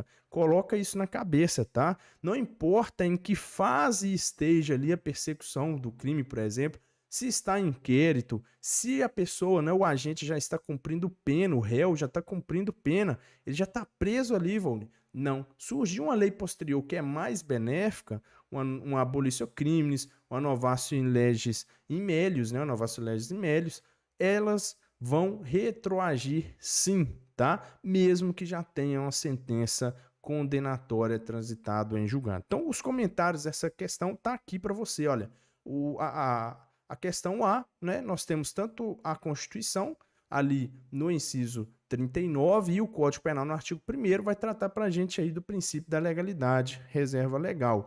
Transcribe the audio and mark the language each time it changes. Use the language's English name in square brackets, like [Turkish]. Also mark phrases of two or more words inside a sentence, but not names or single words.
[Portuguese] Coloca isso na cabeça, tá? Não importa em que fase esteja ali a persecução do crime, por exemplo, se está em inquérito, se a pessoa, né, o agente já está cumprindo pena, o réu já está cumprindo pena, ele já está preso ali, Volney. Não. Surgiu uma lei posterior que é mais benéfica, uma abolição crimes, uma [Latin] novatio in legis in melius, né, uma novatio legis in melius, [Portuguese] elas vão retroagir sim, tá? Mesmo que já tenham uma sentença condenatória transitada em julgado. Então, os comentários dessa questão tá aqui para você, olha. A questão A, né, nós temos tanto a Constituição, ali no inciso 39, e o Código Penal no artigo 1º vai tratar para a gente aí do princípio da legalidade, reserva legal.